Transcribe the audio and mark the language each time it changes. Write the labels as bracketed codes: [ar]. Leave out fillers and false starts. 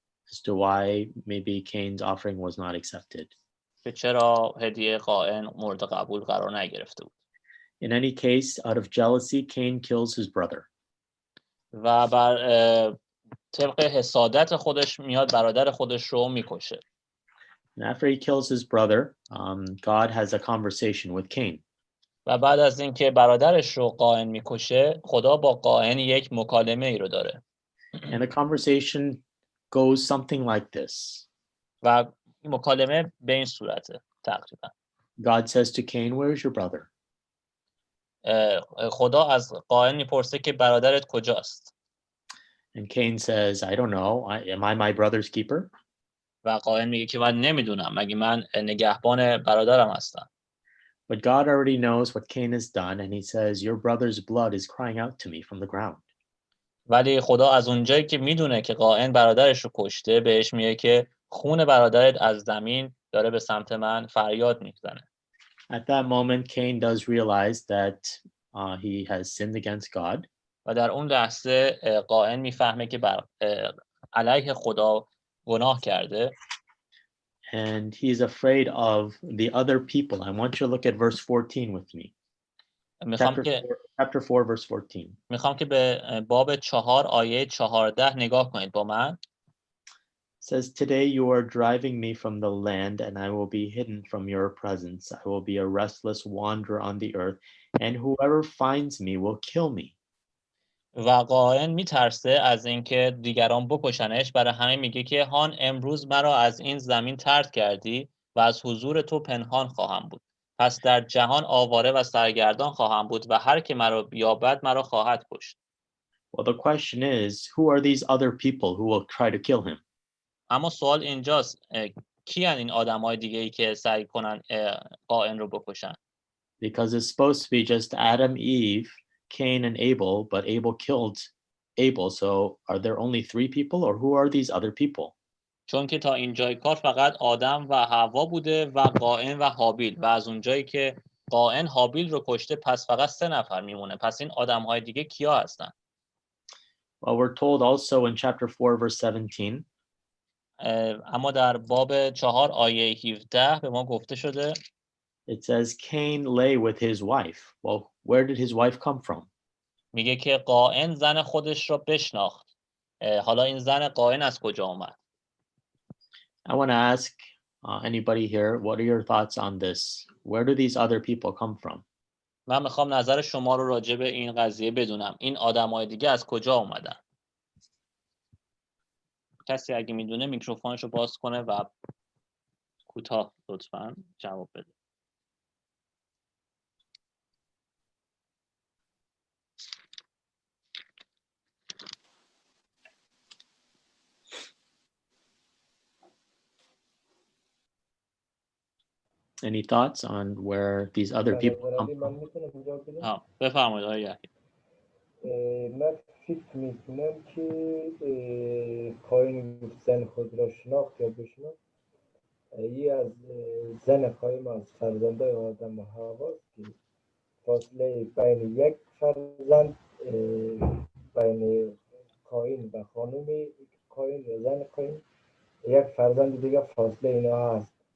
[en] As to why maybe Cain's offering was not accepted. [fa] که چرا هدیه قائن مورد قبول قرار نگرفته بود. [en] In any case, out of jealousy, Cain kills his brother. [fa] و بر طبق حسادت خودش میاد برادر خودش رو میکشه. [en] And after he kills his brother, God has a conversation with Cain. [fa] و بعد از اینکه برادرش رو قائن میکشه، خدا با قائن یک مکالمه ای رو داره. [en] And the conversation goes something like this. [fa] و این مکالمه به این صورته تقریبا. [en] God says to Cain, "Where's your brother?" [fa] خدا از قائن میپرسه که برادرت کجاست؟ [en] And Cain says, "I don't know. Am I my brother's keeper?" [fa] و قائن میگه که من نمیدونم، مگه من نگهبان برادرم هستم. [en] But God already knows what Cain has done, and he says, "Your brother's blood is crying out to me from the ground." [fa] ولی خدا از اونجایی که میدونه که قائن برادرش رو کشته، بهش میگه که خون برادرت از زمین داره به سمت من فریاد میزنه. [en] At that moment, Cain does realize that he has sinned against God. [fa] و در اون لحظه قائن میفهمه که علیه خدا گناه کرده. [en] And he is afraid of the other people. I want you to look at verse 14 with me. Chapter 4, verse 14. [fa] میخوام که به باب 4 آیه 14 نگاه کنید با من. [en] It says, "Today you are driving me from the land, and I will be hidden from your presence. I will be a restless wanderer on the earth, and whoever finds me will kill me." [fa] و قائن میترسه از اینکه دیگران بکشنش، برای همین میگه که هان امروز مرا از این زمین طرد کردی و از حضور تو پنهان خواهم بود. پس در جهان آواره و سرگردان خواهم بود و هر که مرا بیابد مرا خواهد کشت. [en] Well, the question is, who are these other people who will try to kill him? [fa] اما سوال اینجاست کیان این آدمای دیگه ای که سعی کنن قائن رو بکشن؟ [en] Because it's supposed to be just Adam, Eve, Cain, and Abel, but Abel killed Abel. So are there only 3 people, or who are these other people? [fa] چون که تا اینجای کار فقط آدم و حوا بوده و قائن و هابیل، و از اونجایی که قائن هابیل رو کشته پس فقط 3 نفر میمونه. پس این آدم‌های دیگه کیا هستن؟ [en] Well, we're told also in chapter 4, verse 17, [fa] اما در باب 4 آیه 17 به ما گفته شده [en] it says Cain lay with his wife. Well, where did his wife come from? [fa] میگه که قائن زن خودش رو بشناخت. حالا این زن قائن از کجا اومد؟ [en] I want to ask anybody here, what are your thoughts on this? Where do these other people come from? [fa] من میخوام نظر شما رو راجع به این قضیه بدونم. این آدمای دیگه از کجا اومدن؟ کسی اگه میدونه میکروفونش رو باز کنه و کوتاه لطفاً جواب بده. [en] Any thoughts on where these other people come from? [fa] بفرمایید آقای یحیی. من فکر میکنم که قائن زن خود را شناخت یا بشناخت یه از زن قائم از فرزندای آدم و حواست که فاصله بین یک فرزند بین قائن و خانم قائن یا زن قائن یک فرزند دیگه فاصله اینا هست.